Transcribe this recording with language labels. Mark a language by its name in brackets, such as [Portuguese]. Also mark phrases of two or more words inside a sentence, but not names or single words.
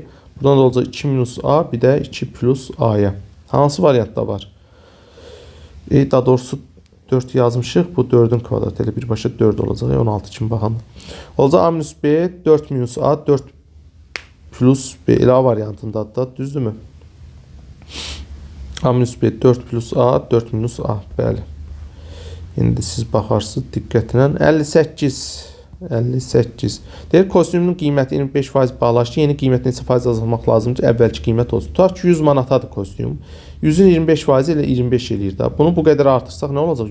[Azerbaijani] Buradan da olacaq 2 minus A, bir də 2 plus A-ya. Hansı variantda var? Daha doğrusu 4 yazmışıq. Bu 4'ün kvadratı elə birbaşa 4 olacaq. 16 kimi baxın. Olacaq A minus B, 4 minus A, 4 plus B elə A variantındadır da. Düzdürmü? A minus B 4 plus A, 4 minus A. Bəli. İndi siz baxarsınız diqqətlə. 58. Deyir, kostyumun qiyməti 25% bağlaşdı. Yeni qiymət neçə faiz azalmaq lazımdır? Əvvəlki qiymət olsun. Tutaq ki, 100 manatadır kostyum. 100'ün 25% ilə 25 eləyir da. Bunu bu qədər artırsaq nə olacaq?